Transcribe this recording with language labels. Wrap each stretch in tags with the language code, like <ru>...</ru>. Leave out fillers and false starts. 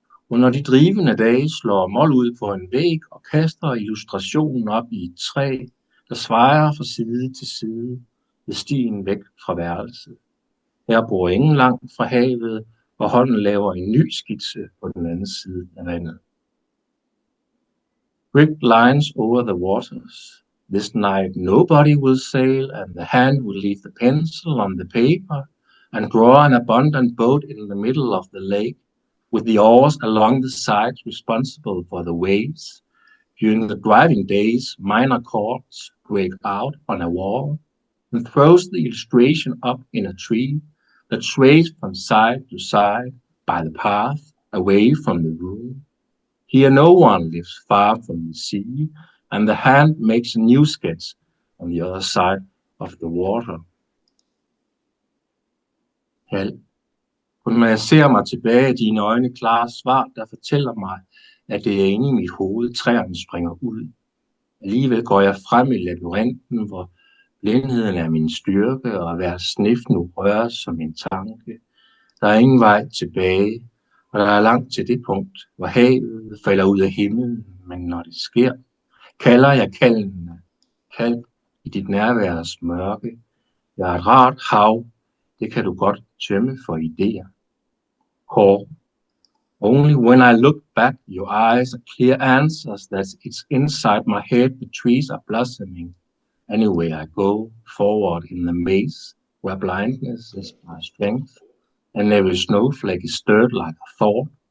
<da>Og når de drivende dage slår mål ud på en væg og kaster illustrationen op i et træ, der svejer fra side til side ved stien væk fra værelset. Her bor ingen langt fra havet, og hånden laver en ny skitse på den anden side af vandet.</da> <en>Brick lines over the waters. This night nobody will sail, and the hand will leave the pencil on the paper and draw an abundant boat in the middle of the lake, with the oars along the sides responsible for the waves. During the driving days, minor chords break out on a wall and throws the illustration up in a tree that sways from side to side by the path away from the room. Here no one lives far from the sea, and the hand makes a new sketch on the other side of the water.</en> <da>Hal. Kun når jeg ser mig tilbage i dine øjne klare svar, der fortæller mig, at det er inde i mit hoved, træerne springer ud. Alligevel går jeg frem i labyrinten, hvor blindheden er min styrke, og hver snif nu røres som en tanke. Der er ingen vej tilbage, og der er langt til det punkt, hvor havet falder ud af himlen, men når det sker, kalder jeg kaldene, kald i dit nærværs mørke. Jeg er et rart hav, det kan du godt tømme for idéer.</da> <en>Call. Only when I look back, your eyes are clear answers that it's inside my head the trees are blossoming. Anyway I go forward in the maze where blindness is my strength, and every snowflake is stirred like a thought.</en>